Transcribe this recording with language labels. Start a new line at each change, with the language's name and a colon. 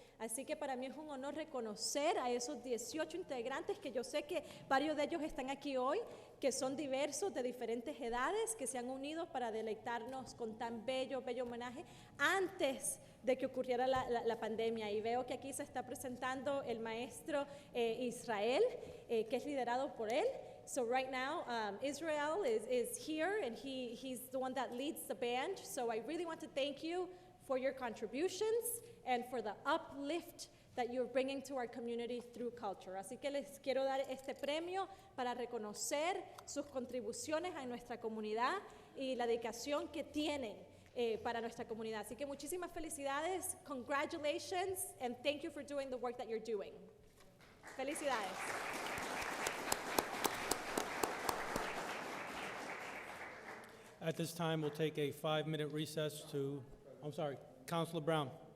Spanish: Así que para mí es un honor reconocer a esos 18 integrantes, que yo sé que varios de ellos están aquí hoy, que son diversos, de diferentes edades, que se han unido para deleitarnos con tan bello homenaje antes de que ocurriera la pandemia. Y veo que aquí se está presentando el maestro Israel, que es liderado por él.
English: So right now, Israel is here, and he's the one that leads the band. So I really want to thank you for your contributions and for the uplift that you're bringing to our community through culture.
Spanish: Así que les quiero dar este premio para reconocer sus contribuciones a nuestra comunidad y la dedicación que tienen para nuestra comunidad. Así que muchísimas felicidades,
English: congratulations, and thank you for doing the work that you're doing.
Spanish: Felicidades.
English: At this time, we'll take a 5-minute recess to, I'm sorry, Councilor Brown.